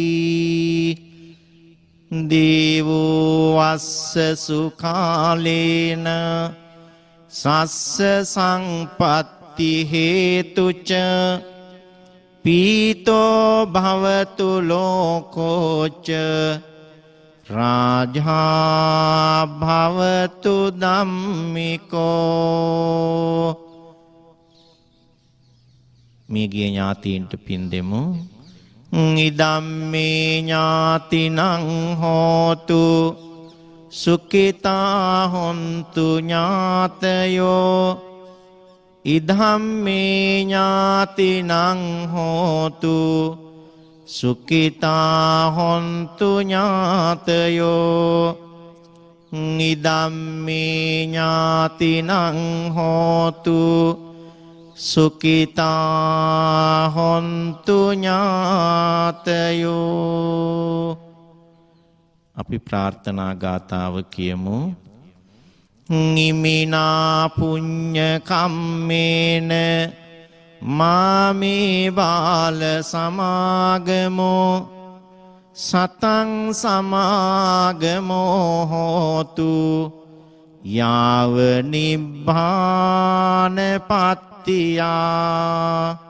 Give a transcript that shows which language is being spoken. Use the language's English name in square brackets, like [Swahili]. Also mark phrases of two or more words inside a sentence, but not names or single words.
[Pali] දේවෝ වස්ස සුඛාලේන සස්ස සංපත්ති හේතුච පීතෝ භවතු ලෝකෝච රාජා භවතු ධම්මිකෝ. [Sinhala] මියගිය ඥාතීන්ට පින් දෙමු. [Pali] ඉදම්මේ ඥාතිනං හෝතු සුඛිතා හොන්තු ඥාතයෝ. ඉදම්මේ ඥාතිනං හෝතු සුඛිතා හොන්තු ඥාතයෝ. ඉදම්මේ ඥාතිනං හෝතු සුඛිතා හොන්තු ඥාතයෝ. [Sinhala] අපි ප්‍රාර්ථනා ගාථාව කියමු. [Pali] ඉමිනා පුඤ්ඤ කම්මේන මාමේ බාල සමාගමෝ සතං සමාගමෝ හෝතු යාව නිබ්බාන පත්තියා.